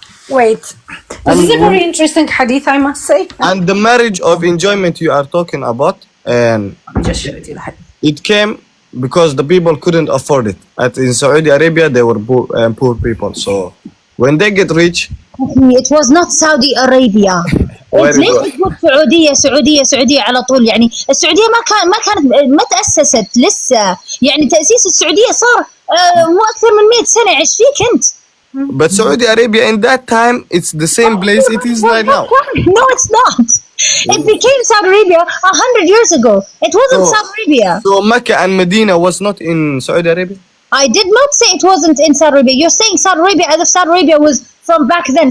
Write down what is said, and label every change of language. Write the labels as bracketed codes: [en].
[en] Wait. This is a very interesting hadith, I must say. And the marriage of enjoyment you are talking about, and Just show it to the hadith. it came because the people couldn't afford it. In Saudi Arabia, they were poor people. So when they get rich, It was not Saudi Arabia. [ar] ليش تقول سعودية على طول؟ يعني السعودية ما تأسست لسه، يعني تأسيس السعودية صار مو أكثر من 100 سنة. عش فيك أنت. [en] But Saudi Arabia in that time, it's the same place it is right now. No, it's not. It became Saudi Arabia 100 years ago. It wasn't Saudi Arabia. So Mecca and Medina was not in Saudi Arabia? I did not say it wasn't in Saudi Arabia. You're saying Saudi Arabia as if Saudi Arabia was from back then.